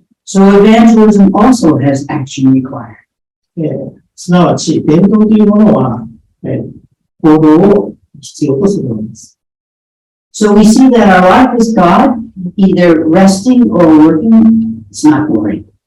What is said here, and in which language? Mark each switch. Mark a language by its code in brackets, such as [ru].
[en] So evangelism also has action required. [ja] すなわち、伝道というものは、行動を必要とするものです。 [en] So we see that our life is God, either resting or working, it's not boring.